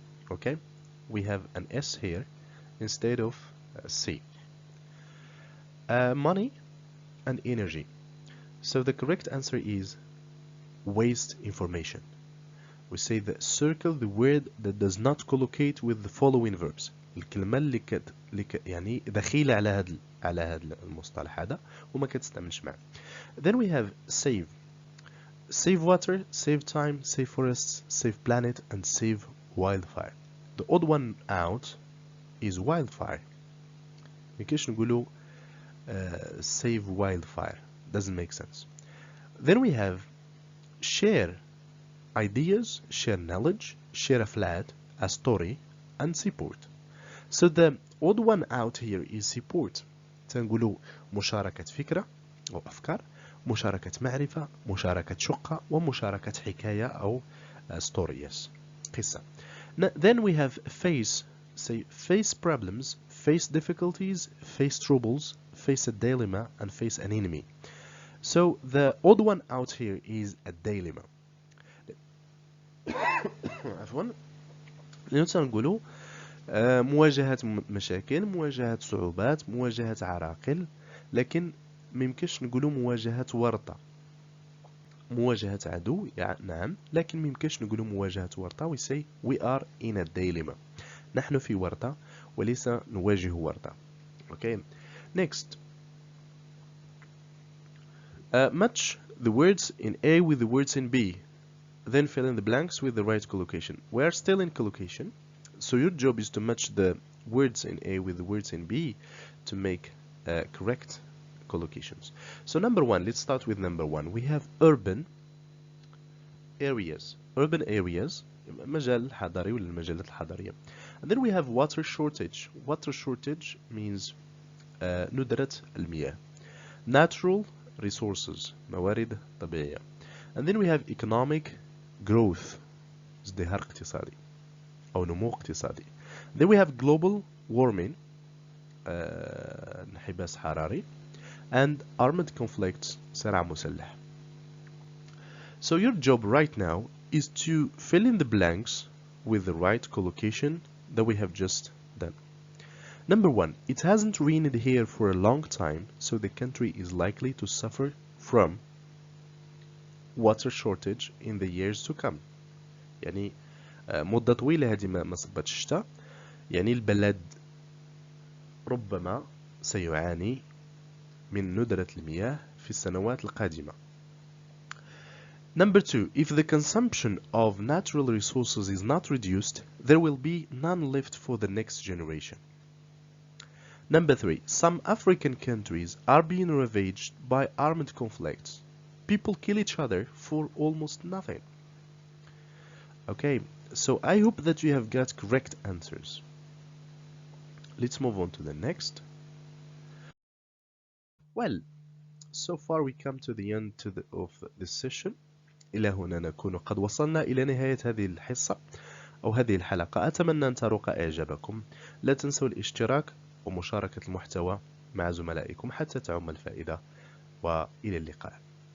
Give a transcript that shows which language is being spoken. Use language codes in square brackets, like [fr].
[en] Okay, we have an S here instead of C. Money and energy. So the correct answer is waste information. We say that circle the word that does not collocate with the following verbs. [ar] الكلمة اللي يعني دخيلة على هذا المصطلح هذا وما كتستعملش معه. [en] Then we have save. Save water, save time, save forests, save planet, and save wildfire. The odd one out is wildfire. [ar] مكاش نقولوا [en] save wildfire. Doesn't make sense. Then we have share ideas, share knowledge, share a flat, a story, and support. So the odd one out here is support. [ar] تنقولوا مشاركة فكرة أو أفكار، مشاركة معرفة، مشاركة شقة، ومشاركة حكاية أو story. [en] Yes. [ar] قصة. [en] Then we have face problems, face difficulties, face troubles, face a dilemma, and face an enemy. So the odd one out here is a dilemma. [ar] عفوا. نقولوا مواجهة مشاكل، مواجهة صعوبات، مواجهة عراقل، لكن ميمكنش نقولوا مواجهة ورطة. مواجهة عدو نعم، لكن ميمكنش نقولوا مواجهة ورطة. [en] We say we are in a dilemma. [ar] نحن في ورطة وليس نواجه ورطة. [en] Okay. Next. Match the words in A with the words in B. Then fill in the blanks with the right collocation. We are still in collocation. So your job is to match the words in A with the words in B to make correct collocations. So number one, let's start with number one. We have urban areas. Urban areas, [ar] مجال الحضري ولا المجالات الحضرية. [en] And then we have water shortage. Water shortage means [ar] ندرة المياه. [en] Natural resources, [ar] موارد طبيعية. [en] And then we have economic growth, [ar] ازدهار اقتصادي أو نمو اقتصادي. [en] Then we have global warming, [ar] انحباس حراري, [en] and armed conflicts, [ar] صراع مسلح. [en] So your job right now is to fill in the blanks with the right collocation that we have just done. Number one, it hasn't rained here for a long time, so the country is likely to suffer from water shortage in the years to come. [ar] يعني مدة طويلة هذه ما صبتش الشتاء، يعني البلد ربما سيعاني من ندرة المياه في السنوات القادمة. [en] Number two, if the consumption of natural resources is not reduced, there will be none left for the next generation. Number three, some African countries are being ravaged by armed conflicts. People kill each other for almost nothing. Okay, so I hope that you have got correct answers. Let's move on to the next. Well, so far we come to the end of this session. [ar] إلى هنا نكون قد وصلنا إلى نهاية هذه الحصة أو هذه الحلقة. أتمنى أن تروق إعجابكم. لا تنسوا الاشتراك ومشاركة المحتوى مع زملائكم حتى تعم الفائدة، وإلى اللقاء.